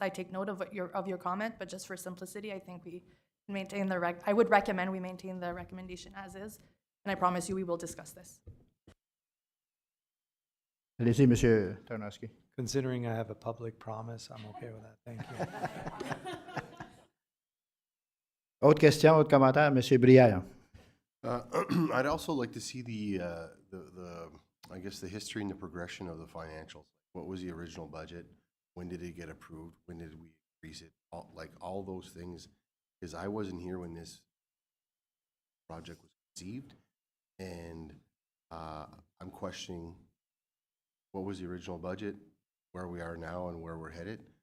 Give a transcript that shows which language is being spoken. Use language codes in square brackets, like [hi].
[en] I take note of what your comment, but just for simplicity, I think we maintain I would recommend we maintain the recommendation as is, and I promise you we will discuss this. [fr] Allez-y, Monsieur Tarnowski. [en] Considering I have a public promise, I'm okay with that. Thank you. [fr] Autre question, autre commentaire, Monsieur Brière. [en] I'd also like to see I guess, the history and the progression of the financials. What was the original budget? When did it get approved? When did we increase it? All those things, because I wasn't here when this project was conceived, and I'm questioning what was the original budget, where we are now, and where we're headed.